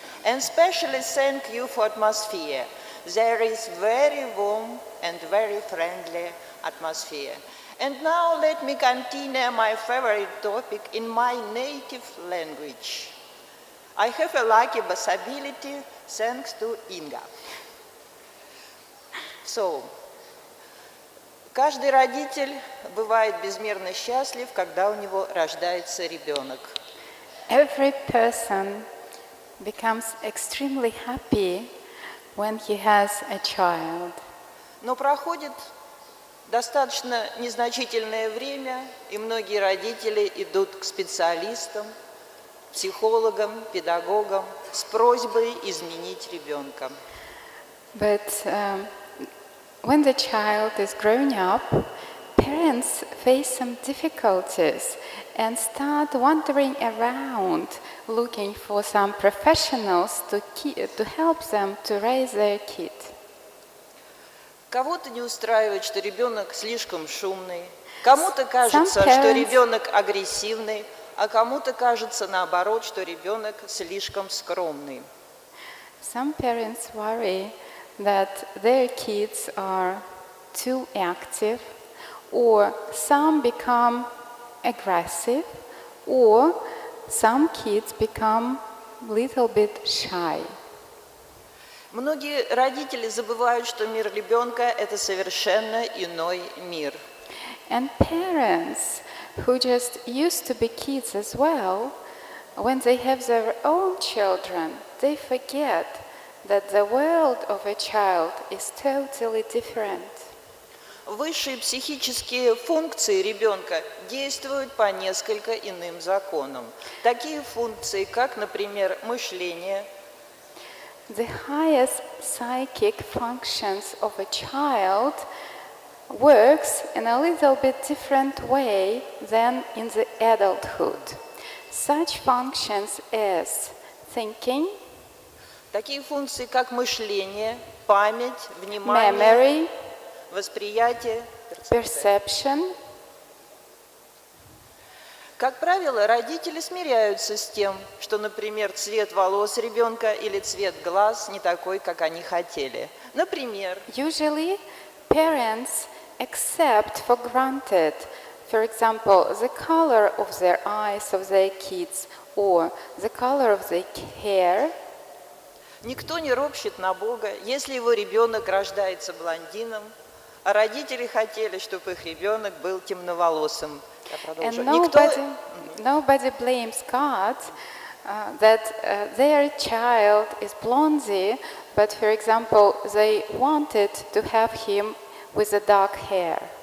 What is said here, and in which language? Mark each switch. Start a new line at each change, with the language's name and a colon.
English: And especially thank you for atmosphere. There is very warm and very friendly atmosphere. And now let me continue my favorite topic in my native language. I have a lucky possibility thanks to Inga.
Russian: So, каждый родитель бывает безмерно счастлив, когда у него рождается ребенок.
English: Every person becomes extremely happy when he has a child.
Russian: Но проходит Достаточно незначительное время, и многие родители идут к специалистам, психологам, педагогам с просьбой изменить ребенка.
English: But when the child is growing up, parents face some difficulties and start wandering around looking for some professionals to help them to raise their kid.
Russian: Кого-то не устраивает, что ребенок слишком шумный, кому-то кажется,
English: parents-
Russian: что ребенок агрессивный, а кому-то кажется наоборот, что ребенок слишком скромный.
English: Some parents worry that their kids are too active, or some become aggressive, or some kids become a little bit shy.
Russian: Многие родители забывают, что мир ребенка – это совершенно иной мир.
English: And parents who just used to be kids as well, when they have their own children, they forget that the world of a child is totally different.
Russian: Высшие психические функции ребенка действуют по несколько иным законам. Такие функции, как, например, мышление,
English: The highest psychic functions of a child works in a little bit different way than in the adulthood. Such functions as thinking,
Russian: такие функции, как мышление, память, внимание,
English: memory,
Russian: восприятие.
English: perception.
Russian: Как правило, родители смиряются с тем, что, например, цвет волос ребенка или цвет глаз не такой, как они хотели. Например,
English: Usually, parents accept for granted, for example, the color of their eyes of their kids or the color of their hair.
Russian: никто не ропщет на Бога, если его ребенок рождается блондином, а родители хотели, чтобы их ребенок был темноволосым. Я продолжу.
English: And nobody blames God that their child is blondie, but for example, they wanted to have him with the dark hair.